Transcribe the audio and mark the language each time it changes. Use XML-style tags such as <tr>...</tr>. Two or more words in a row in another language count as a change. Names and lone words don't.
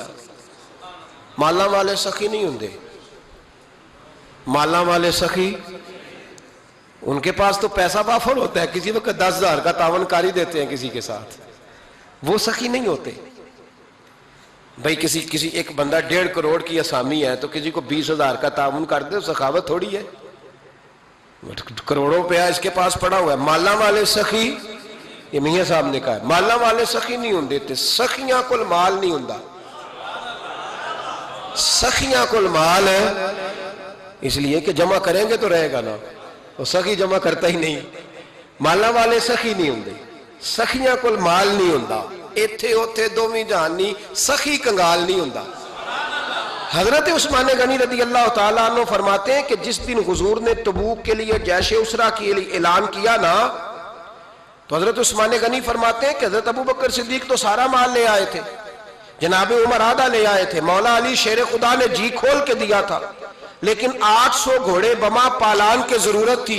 <pa>مالا والے سخی نہیں ہوندے,</pa> <ur>مالا والے سخی, ان کے پاس تو پیسہ وافر ہوتا ہے, کسی وقت 10,000 کا تعاون کاری دیتے ہیں کسی کے ساتھ, وہ سخی نہیں ہوتے. بھئی کسی ایک بندہ 1.5 کروڑ کی اسامی ہے تو کسی کو 20,000 کا تعاون کر دے, سخاوت تھوڑی ہے. کروڑوں روپیہ اس کے پاس پڑا ہوا ہے. مالا والے سخی, یہ میاں صاحب نے کہا ہے,</ur> <pa>مالا والے سخی نہیں ہوندے تے. سخیاں کل مال نہیں ہوندا, سخیاں کل مال ہے,</pa> <ur>اس لیے کہ جمع کریں گے تو رہے گا نا, وہ سخی جمع کرتا ہی نہیں.</ur> <pa>مالا والے سخی نہیں ہوندے, سخیاں کل مال نہیں ہوندا. ایتھے اوتھے دوویں جہانی, سخی کنگال نہیں ہوندا.</pa> <ur>حضرت عثمان غنی رضی اللہ تعالیٰ عنہ فرماتے ہیں کہ جس دن حضور نے تبوک کے لیے جیش اسرا کے لیے اعلان کیا نا, تو حضرت عثمان غنی فرماتے ہیں کہ حضرت ابو بکر صدیق تو سارا مال لے آئے تھے, جناب عمر آدھا لے آئے تھے, مولا علی شیر خدا نے جی کھول کے دیا تھا, لیکن 800 گھوڑے بما پالان کے ضرورت تھی.</ur>